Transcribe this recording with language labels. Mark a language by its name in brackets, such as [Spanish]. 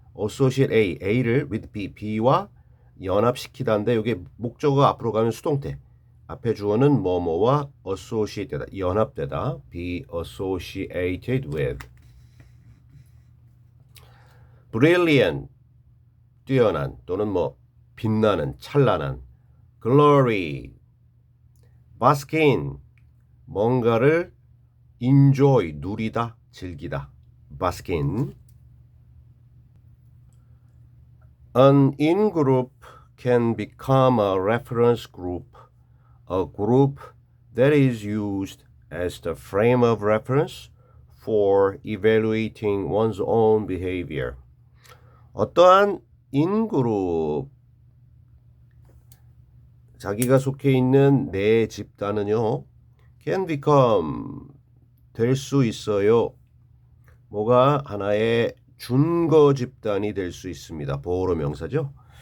[Korean] associate A를 with B와 연합시키다인데 요게 목적어 앞으로 가면 수동태. 앞에 주어는 뭐뭐와 associate되다, 연합되다. [English] be associated with. [Korean] brilliant, 뛰어난 또는 빛나는, 찬란한. [English] glory, bask in, 뭔가를 enjoy, [Korean] 누리다, 즐기다. [English] bask in. An in-group can become a reference group, a group that is used as the frame of reference for evaluating one's own behavior. [Korean] 어떠한 in-group, 자기가 속해 있는 내 집단은요, [English] can become, [Korean] 될 수 있어요. 뭐가 하나의 준거 집단이 될 수 있습니다. 보호로 명사죠.